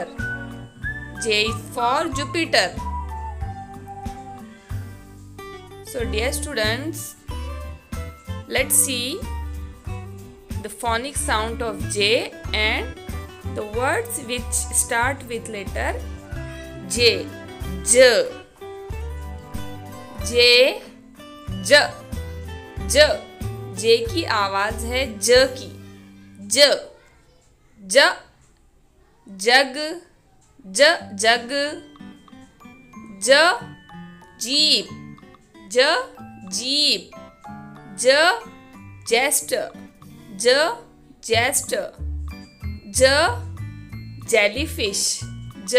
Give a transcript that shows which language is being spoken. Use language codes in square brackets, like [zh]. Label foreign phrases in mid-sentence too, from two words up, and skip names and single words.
[en] J is for Jupiter. So dear students, let's see the phonic sound of J and the words which start with letter J. J. J. [hi] J. J. J की आवाज है ज की. ज. ज. जग. ज. जग. ज. जीप. ज. जीप. ज. जेस्टर. ज. जेस्टर. ज. जेलीफिश. ज.